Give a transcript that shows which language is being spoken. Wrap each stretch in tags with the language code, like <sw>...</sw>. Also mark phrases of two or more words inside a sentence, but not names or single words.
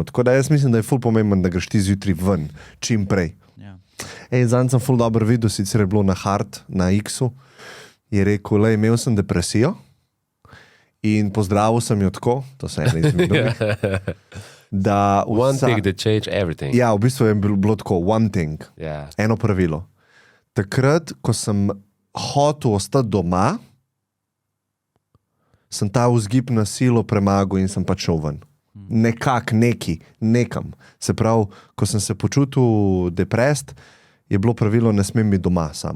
<sl>Tako da jaz mislim, da je ful pomemben, da greš ti zjutraj ven, čim prej. Zanj sem ful dobro videl, sicer je bilo na Hard, na X-u, je rekel, lej, imel sem depresijo in pozdravil sem jo tako, to se ena izmed drugih, da</sl> <en>one thing that change everything.</en> <sl>Ja, v bistvu je bilo tako,</sl> <en>one thing,</en> <sl>eno pravilo. Takrat, ko sem hotel ostati doma, sem ta vzgib na silo premagal in sem pač šel ven. Nekam. Se pravi, ko sem se počutil deprest, je bilo pravilo, ne smem biti doma sam.</sl>